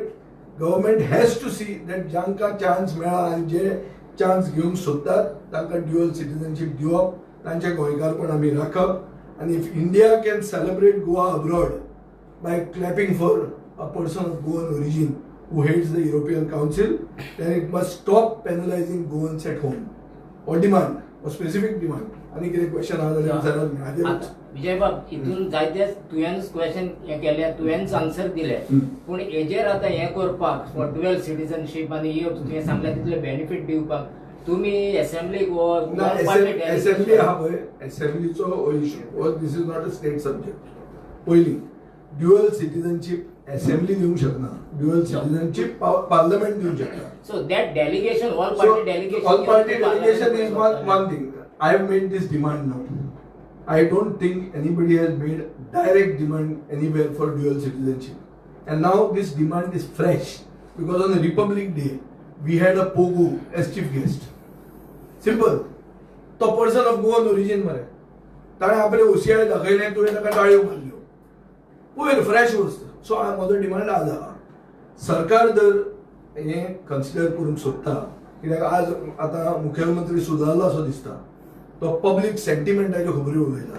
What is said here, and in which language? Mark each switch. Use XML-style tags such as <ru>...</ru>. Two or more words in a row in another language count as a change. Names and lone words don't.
<en>Government has to see that</en> <kok>जांकां चान्स मेळा आनी जे चान्स घेवंक सोदतात तांकां</kok> <en>dual citizenship</en> <kok>दिवप, तांचें गोंयकारपण आमी राखप.</kok> <en>आनी if India can celebrate Goa abroad by clapping for a person of Goan origin who heads the European Council, then it must stop penalizing Goans at home. Or demand, or specific demand.</en> <kok>आनी कितें क्वेश्चन आहा जाल्यार विचारात न्ही. हाजेर विजय बाब, हितून जायते तुवेंच क्वेश्चन हे केले, तुवेंच आन्सर दिले, पूण हेजेर आतां हे करपाक</kok> <en>dual citizenship</en> <kok>आनी तुवें सांगलें तितले बेनिफीट दिवपाक तुमी असेंब्लीक असेंब्ली आहा पळय, असेंब्लीचो इश्यू हो</kok> <en>this is not a state subject.</en> <kok>पयली</kok> <en>dual citizenship</en> <kok>असेंब्ली दिवंक शकना,</kok> <en>dual citizenship</en> <kok>पार्लमेंट दिवंक शकता.</kok> <en>So that delegation, all party delegation. All party delegation is one thing. I have made this demand now. I don't think anybody has made direct demand anywhere for dual citizenship. And now this demand is fresh because on the Republic Day we had a Pogu as chief guest. Simple. तो person of Goan origin मरे.</en> <kok>ताणे आपले OCI दाखयले तुवें ताका ताळयो मारल्यो. पळय फ्रेश वस्त. सो म्हजो डिमांड आज आहा. सरकार जर हे कन्सिडर करूंक सोदता, कित्याक आज आतां मुख्यमंत्री सुदारलो असो दिसता, तो पब्लीक सेंटिमेंटाच्यो खबरी उलयता.</kok>